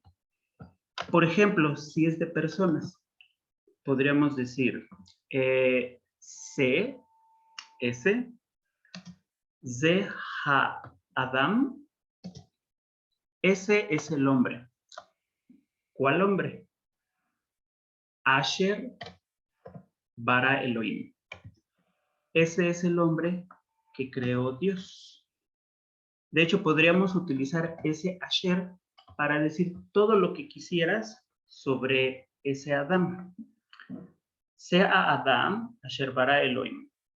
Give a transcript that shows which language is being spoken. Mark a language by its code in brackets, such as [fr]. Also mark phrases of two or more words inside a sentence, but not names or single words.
[es] Por ejemplo, si es de personas, podríamos decir C, S, Z, H, Adam. Ese es el hombre. ¿Cuál hombre? [he] אשר ברא אלהים. [es] Ese es el hombre que creó Dios. De hecho, podríamos utilizar ese Asher para decir todo lo que quisieras sobre ese Adam. [he] זה אדם, אשר ברא אלהים.